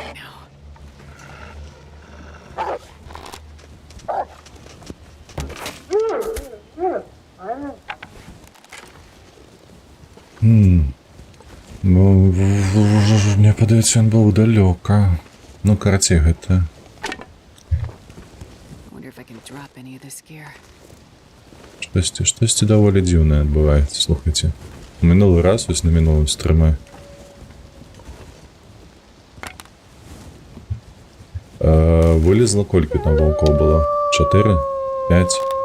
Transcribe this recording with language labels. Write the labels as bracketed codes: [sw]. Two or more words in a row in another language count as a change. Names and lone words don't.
[be] Мне падаецца, ён быў далёка. Ну, карацей, гэта... [en] Wonder if I can drop any of this gear. [be] Штосьці даволі дзіўнае адбываецца, слухайце. У мінулы раз, вось на мінулым стрыме. Вылезла колькі там ваўкоў было? 4? 5?